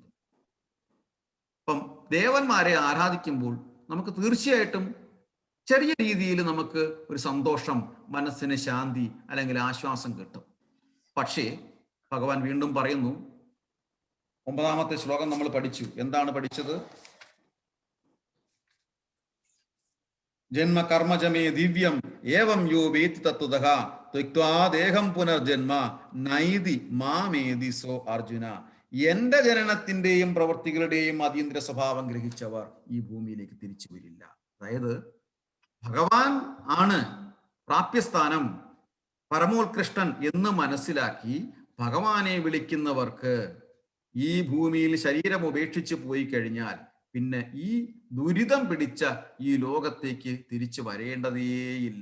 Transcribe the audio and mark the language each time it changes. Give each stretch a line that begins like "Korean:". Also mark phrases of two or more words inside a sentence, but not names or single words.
Malayalam: അപ്പം ദേവന്മാരെ ആരാധിക്കുമ്പോൾ നമുക്ക് തീർച്ചയായിട്ടും ചെറിയ രീതിയിൽ നമുക്ക് ഒരു സന്തോഷം, മനസ്സിന് ശാന്തി അല്ലെങ്കിൽ ആശ്വാസം കിട്ടും. പക്ഷേ ഭഗവാൻ വീണ്ടും പറയുന്നു, 9ാമത്തെ ശ്ലോകം നമ്മൾ പഠിച്ചു. എന്താണ് പഠിച്ചത്?
Sanskrit: ജന്മ കർമ്മജമേ ദിവ്യം ഏവം യോ വേത്തി തത്വതഃ ത്വക്ത്വാ ദേഹം പുനർജന്മ നൈതി മാമേതി സോ അർജുന.
Malayalam: എന്റെ ജനനത്തിന്റെയും പ്രവൃത്തികളുടെയും അതീന്ദ്ര സ്വഭാവം ഗ്രഹിച്ചവർ ഈ ഭൂമിയിലേക്ക് തിരിച്ചു വരില്ല. അതായത് ഭഗവാൻ ആണ് പ്രാപ്യസ്ഥാനം, പരമോത്കൃഷ്ടൻ എന്ന് മനസ്സിലാക്കി ഭഗവാനെ വിളിക്കുന്നവർക്ക് ഈ ഭൂമിയിൽ ശരീരം ഉപേക്ഷിച്ച് പോയി കഴിഞ്ഞാൽ പിന്നെ ഈ ദുരിതം പിടിച്ച ഈ ലോകത്തേക്ക് തിരിച്ചു വരേണ്ടതേയില്ല.